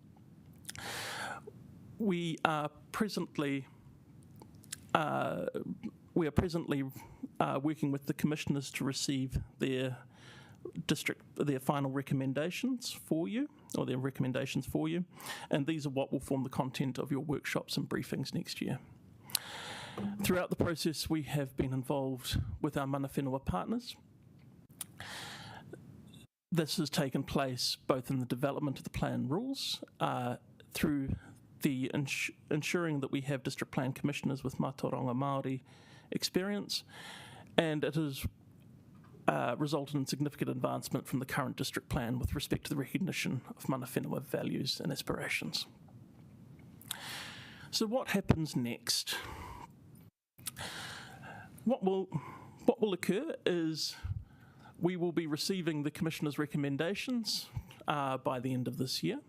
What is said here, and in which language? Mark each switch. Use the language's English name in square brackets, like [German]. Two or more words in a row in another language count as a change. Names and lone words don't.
[English] We are presently working with the commissioners to receive their final recommendations for you, or their recommendations for you, and these are what will form the content of your workshops and briefings next year. Throughout the process, we have been involved with our [Māori] mana whenua [English] partners. This has taken place both in the development of the plan rules, through the ensuring that we have district plan commissioners with [Māori] Mātauranga Māori [English] experience, and it has resulted in significant advancement from the current district plan with respect to the recognition of [Māori] mana whenua [English] values and aspirations. So what happens next? What will occur is we will be receiving the Commissioner's recommendations by the end of this year.